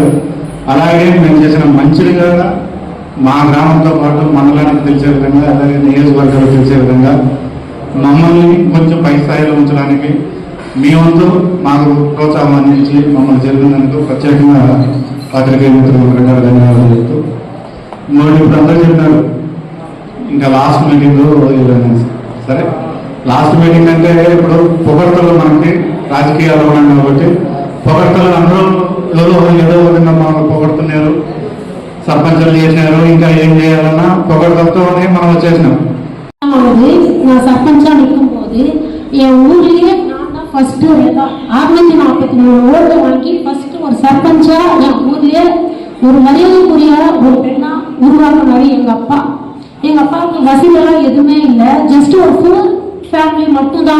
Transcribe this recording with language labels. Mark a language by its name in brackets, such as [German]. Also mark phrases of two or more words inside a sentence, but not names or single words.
[Telugu] అలాగే మేము చేసిన మంచిగా మా గ్రామంతో పాటు మండలానికి తెలిసే విధంగా, అలాగే నియోజకవర్గాలకు తెలిసే విధంగా మమ్మల్ని కొంచెం పై స్థాయిలో ఉంచడానికి మీ వంతు మాకు ప్రోత్సాహం అందించి మమ్మల్ని జరిగినందుకు ప్రత్యేకంగా పాత్రికేయ మిత్రులకు ధన్యవాదాలు చెప్తూ, ఇప్పుడు అందరూ చెప్పినారు ఇంకా [English] last meeting [Telugu] సరే. [English] last meeting [Telugu] అంటే ఇప్పుడు పొగడ్తలు మనకి రాజకీయాలు ఉన్నాయి కాబట్టి పొగడ్తలు అందరూ ఏదో విధంగా మనం పొగడుతున్నారు, సర్పంచులు చేసినారు, ఇంకా ఏం చేయాలన్నా పొగడ్తలతోనే మనం వచ్చేసినాం. [Tamil] நான் சர்பஞ்சா நிற்கும் போது என் ஊர்லயே நான் தான் ஃபர்ஸ்ட் 643 ஓட்டு வாங்கி ஃபர்ஸ்ட் ஒரு சர்பஞ்சா என் ஊர்லயே ஒரு மரியாதைக்குரிய ஒரு பெண்ணா உருவாக்குனாரு எங்க அப்பா. எங்க அப்பாவுக்கு வசதியெல்லாம் எதுவுமே இல்லை, ஜஸ்ட் ஒரு [English] full family [Tamil] மட்டும்தான்.